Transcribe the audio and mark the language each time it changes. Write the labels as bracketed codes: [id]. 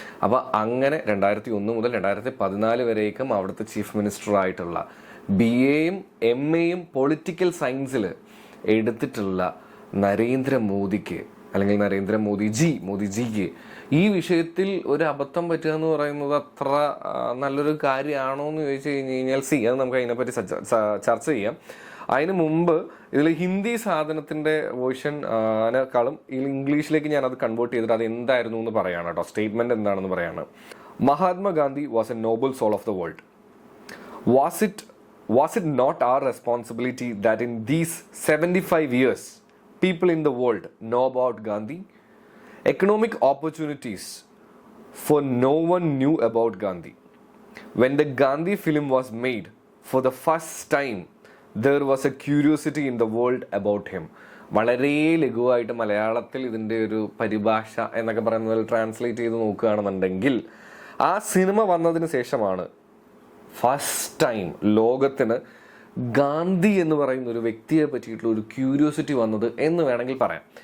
[ml] അപ്പോൾ അങ്ങനെ 2001 മുതൽ 2014 വരേക്കും അവിടുത്തെ ചീഫ് മിനിസ്റ്റർ ആയിട്ടുള്ള BAയും MAയും പൊളിറ്റിക്കൽ സയൻസിൽ എടുത്തിട്ടുള്ള നരേന്ദ്രമോദിക്ക് അല്ലെങ്കിൽ മോദിജിക്ക് ഈ വിഷയത്തിൽ ഒരു അബദ്ധം പറ്റുക എന്ന് പറയുന്നത് അത്ര നല്ലൊരു കാര്യമാണോ എന്ന് ചോദിച്ചു കഴിഞ്ഞ് കഴിഞ്ഞാൽ അത് നമുക്ക് അതിനെപ്പറ്റി ചർച്ച ചെയ്യാം. അതിന് മുമ്പ് ഇതിൽ ഹിന്ദി സാധനത്തിൻ്റെ വേർഷനേക്കാളും ഇംഗ്ലീഷിലേക്ക് ഞാൻ അത് കൺവേർട്ട് ചെയ്തിട്ട് അത് എന്തായിരുന്നു എന്ന് പറയാണ് കേട്ടോ. സ്റ്റേറ്റ്മെന്റ് എന്താണെന്ന് പറയാണ്. Mahatma Gandhi [en] Was A Nobel soul of the world. Was it not our responsibility that in these 75 years people in the world know about Gandhi? Economic opportunities for no one knew about Gandhi. When the Gandhi film was made, for the first time there was a curiosity in the world about him. [ml] വളരെ ലഘുവായിട്ട് മലയാളത്തിൽ ഇതിൻ്റെ ഒരു പരിഭാഷ എന്നൊക്കെ പറയുന്നത് translate ചെയ്ത് നോക്കുകയാണെന്നുണ്ടെങ്കിൽ ആ സിനിമ വന്നതിന് ശേഷമാണ് ഫസ്റ്റ് ടൈം ലോകത്തിന് ഗാന്ധി എന്ന് പറയുന്ന ഒരു വ്യക്തിയെ പറ്റിയിട്ടുള്ള ഒരു ക്യൂരിയോസിറ്റി വന്നത് എന്ന് വേണമെങ്കിൽ പറയാം.